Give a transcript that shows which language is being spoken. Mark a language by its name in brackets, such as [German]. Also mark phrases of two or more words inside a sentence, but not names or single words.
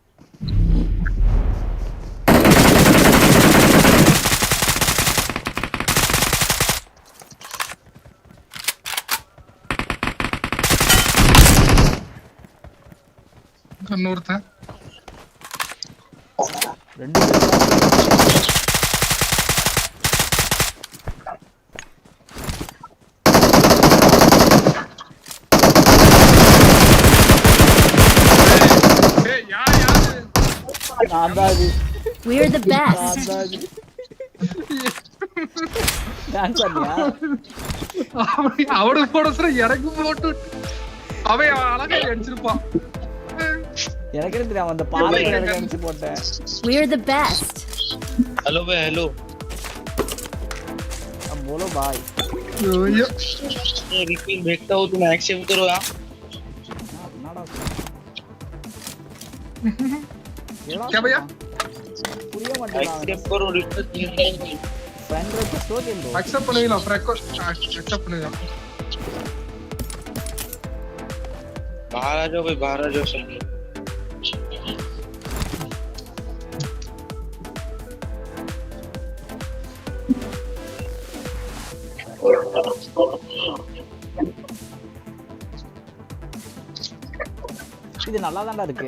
[Tamil] இன்னொருத்தன் 2 [English] We're the best. [Tamil] அவனுக்கு போட சொல்ற எனக்கு போட்டு அவன் அழகா அடிச்சிருப்பான். எனக்கு தெரியும் அந்த பாலை எனக்கு அடிச்சு போட்டேன். [English] We're the best. [Hindi] हेलो भाई हेलो अब बोलो भाई. [Tamil] ஐயோ [Hindi] मैं रिपीट भेजता हूँ तुम एक्सेप्ट करो यार. क्या भैया? [Tamil] புரிய மாட்டேங்குது. [Hindi] एक्सेप्ट करो रिक्वेस्ट नहीं [English] friend request [Hindi] हो गया लो. [Tamil] அக்செப்ட் பண்ணிடலாம். அக்செப்ட் பண்ணிடலாம். [Hindi] बाहर आ जाओ भाई, बाहर आ जाओ सब. [Tamil] இது நல்லா தான்டா இருக்கு.